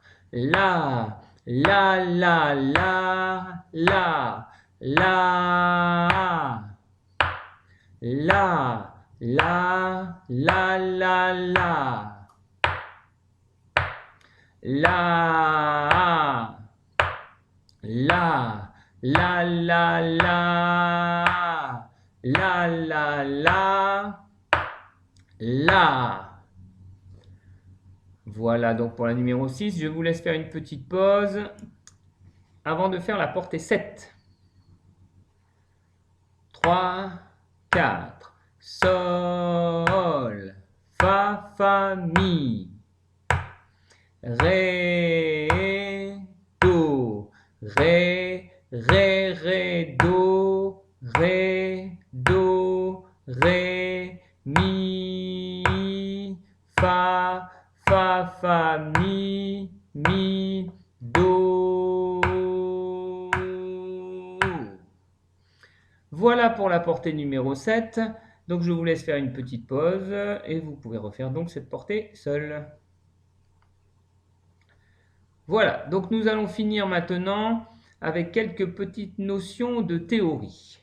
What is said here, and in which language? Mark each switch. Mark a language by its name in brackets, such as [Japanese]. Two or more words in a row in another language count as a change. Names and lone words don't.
[French] La, la, la, la, la, la, la, la, la, la, la, la, la, la, la, la, la, la, la. Voilà donc pour la numéro 6. Je vous laisse faire une petite pause avant de faire la portée 7. 3, 4. Sol, fa, fa, mi. Ré, do, ré, ré, ré, do, ré, do, ré, mi, fa, fa, mi, do. Voilà pour la portée numéro 7. Donc je vous laisse faire une petite pause et vous pouvez refaire donc cette portée seule. Voilà, donc nous allons finir maintenant avec quelques petites notions de théorie.